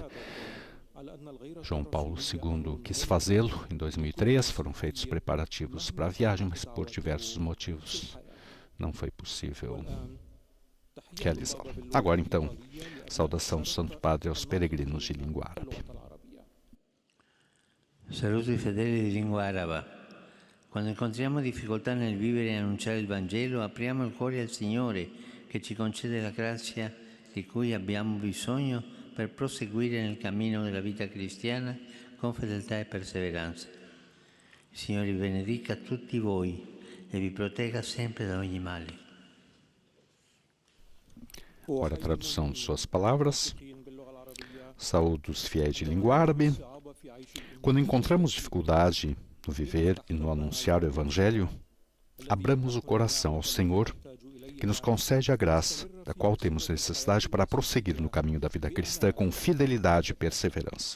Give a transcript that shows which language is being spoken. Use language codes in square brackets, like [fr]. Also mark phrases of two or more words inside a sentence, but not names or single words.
[pt] João Paulo II quis fazê-lo em 2003, foram feitos preparativos para a viagem, mas por diversos motivos não foi possível realizá-lo. Agora então, saudação do Santo Padre aos peregrinos de língua árabe. [it] Saluto i fedeli di lingua araba. Quando incontriamo difficoltà nel vivere e annunciare il Vangelo, apriamo il cuore al Signore che ci concede la grazia di cui abbiamo bisogno per proseguire nel cammino della vita cristiana con fedeltà e perseveranza. Il Signore vi benedica tutti voi e vi protegga sempre da ogni male. [pt] Ora a tradução de suas palavras. Saúdo os fiéis de língua árabe. Quando encontramos dificuldade no viver e no anunciar o Evangelho, abramos o coração ao Senhor, que nos concede a graça, da qual temos necessidade para prosseguir no caminho da vida cristã com fidelidade e perseverança.